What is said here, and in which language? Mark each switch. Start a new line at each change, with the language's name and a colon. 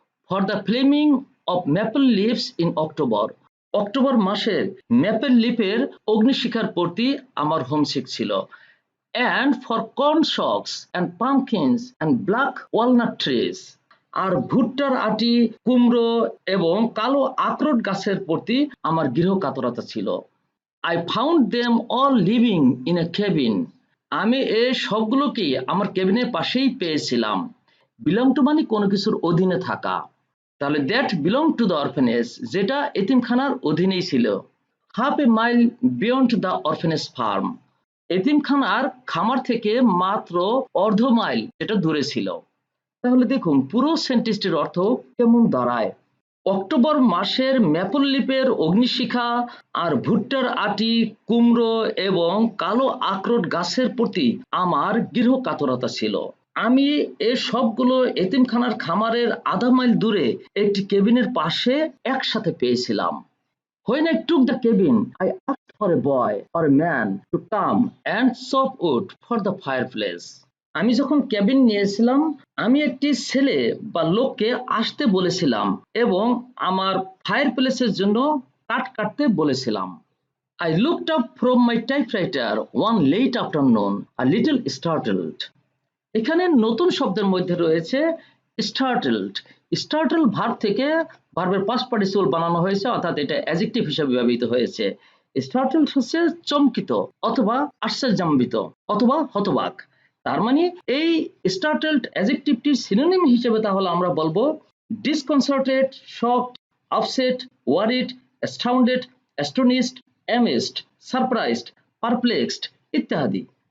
English: for the flaming of maple leaves in October,
Bangla: October মাসের maple লিফের অগ্নিশিখার প্রতি আমার homesick ছিল।
English: and for corn shocks and pumpkins and black walnut trees,
Bangla: আর ভুট্টার আটি, কুমড়ো এবং কালো আখরোট গাছের প্রতি আমার গৃহকাতরতা ছিল।
English: I found them all living in a cabin.
Bangla: আমি এই সবগুলোকেই আমার কেবিনের পাশেই পেয়েছিলাম। বিলং টু মানে কোনো কিছুর অধীনে থাকা। তাহলে
English: that belong to the orphanage,
Bangla: যেটা এতিমখানার অধীনেই ছিল।
English: half a mile beyond the orphanage farm,
Bangla: এতিমখানার খামার থেকে মাত্র অর্ধ মাইল এটা দূরে ছিল। তাহলে দেখুন পুরো সেন্টেন্সটির অর্থ কেমন দাঁড়ায়। অক্টোবর মাসের ম্যাপল লিপের অগ্নিশিখা আর ভুট্টার আটি, কুমড়ো এবং কালো আখরোট গাছের প্রতি আমার গৃহকাতরতা ছিল। আমি এ সবগুলো এতিমখানার খামারের আধা মাইল দূরে একটি কেবিনের পাশে একসাথে পেয়েছিলাম।
English: When I took the cabin, I asked for a boy or a man to come and chop wood for the fireplace.
Bangla: আমি যখন কেবিন নিয়েছিলাম, আমি একটি ছেলে বা লোককে আসতে বলেছিলাম এবং আমার ফায়ার প্লেসের জন্য কাঠ কাটতে বলেছিলাম।
English: I looked up from my typewriter one late afternoon, a little startled.
Bangla: এখানে নতুন শব্দের মধ্যে রয়েছে স্টার্টলড। স্টার্টল ভার্ব থেকে ভার্বের পাস্ট পার্টিসিপল বানানো হয়েছে, অর্থাৎ এটা অ্যাডজেক্টিভ হিসেবে ব্যবহৃত হয়েছে। স্টার্টলড হচ্ছে চমকিত অথবা আশ্চর্যান্বিত অথবা হতবাক। তার মানে এই স্টার্টলড অ্যাডজেক্টিভটির সিনোনিম হিসেবে তাহলে আমরা বলবো ডিসকনসার্টেড, shocked, upset, worried, অ্যাস্টাউন্ডেড, অ্যাস্টোনিশড, amazed, surprised, perplexed ইত্যাদি।